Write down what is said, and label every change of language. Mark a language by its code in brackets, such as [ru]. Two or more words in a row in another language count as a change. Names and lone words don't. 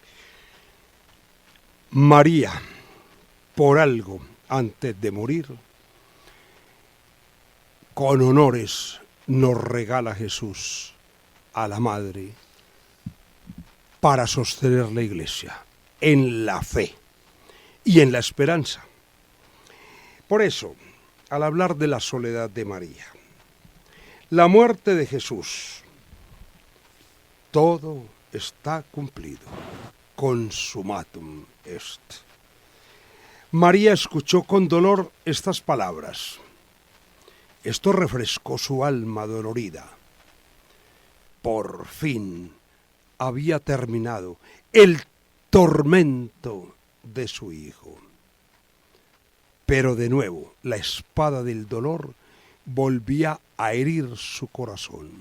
[es] María, por algo, antes de morir, con honores nos regala Jesús a la Madre para sostener la iglesia en la fe y en la esperanza. Por eso, al hablar de la soledad de María, la muerte de Jesús, todo está cumplido, [la] consumatum est. [es] María escuchó con dolor estas palabras. Esto refrescó su alma dolorida. Por fin había terminado el tormento de su hijo. Pero de nuevo la espada del dolor volvía a herir su corazón.